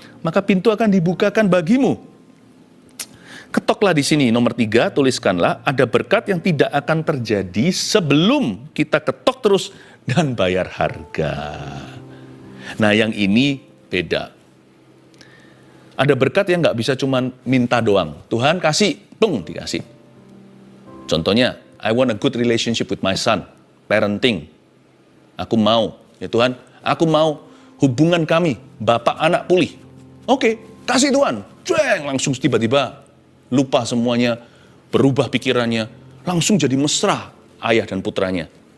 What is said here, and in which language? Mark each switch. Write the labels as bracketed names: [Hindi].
[Indonesian] Maka pintu akan dibukakan bagimu. Ketoklah di sini, nomor 3, tuliskanlah, ada berkat yang tidak akan terjadi sebelum kita ketok terus dan bayar harga. Nah yang ini beda. Ada berkat yang nggak bisa cuman minta doang. Tuhan kasih, dikasih. Contohnya, [English] I want a good relationship with my son. Parenting. [Indonesian] Aku mau, ya Tuhan, aku mau hubungan kami, bapak anak pulih. Oke, kasih Tuhan. Cueng, langsung tiba-tiba lupa semuanya, berubah pikirannya, langsung jadi mesra ayah dan putranya.